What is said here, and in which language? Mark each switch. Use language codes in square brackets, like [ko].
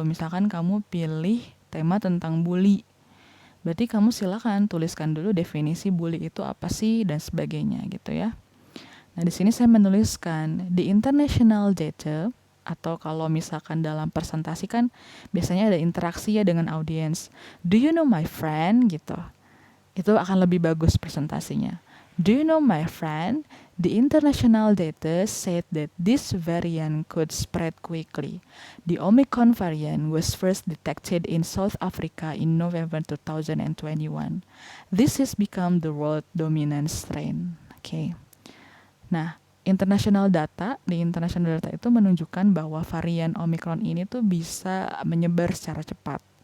[id] Misalkan kamu pilih tema tentang bully. Berarti kamu silakan tuliskan dulu definisi bully itu apa sih dan sebagainya gitu ya. Nah, di sini saya menuliskan [en] the international data, [id] atau kalau misalkan dalam presentasi kan biasanya ada interaksi ya dengan audiens. [en] Do you know my friend [id] gitu. Itu akan lebih bagus presentasinya. [en] Do you know my friend? The international data said that this variant could spread quickly. The Omicron variant was first detected in South Africa in November 2021. This has become the world dominant strain. [id] Oke. Nah, di [en] international data [id] itu menunjukkan bahwa varian Omicron ini tuh bisa menyebar secara cepat.